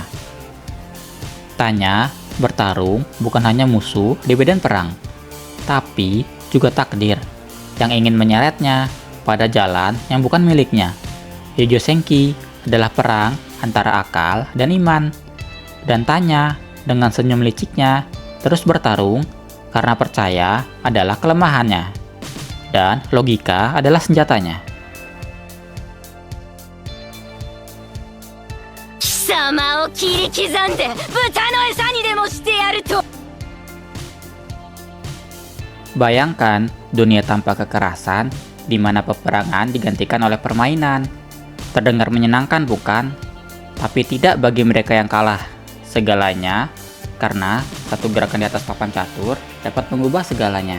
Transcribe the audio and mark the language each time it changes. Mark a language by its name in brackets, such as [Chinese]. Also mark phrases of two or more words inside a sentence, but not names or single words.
[Indonesian] Tanya bertarung bukan hanya musuh di medan perang, tapi juga takdir yang ingin menyeretnya pada jalan yang bukan miliknya. Yojo Senki adalah perang antara akal dan iman, dan Tanya dengan senyum liciknya terus bertarung karena percaya adalah kelemahannya, dan logika adalah senjatanya. [Japanese] 貴様を切り刻んで豚の餌にでもしてやると。 [Indonesian] Bayangkan dunia tanpa kekerasan, di mana peperangan digantikan oleh permainan. Terdengar menyenangkan bukan? Tapi tidak bagi mereka yang kalah segalanya, karena satu gerakan di atas papan catur dapat mengubah segalanya.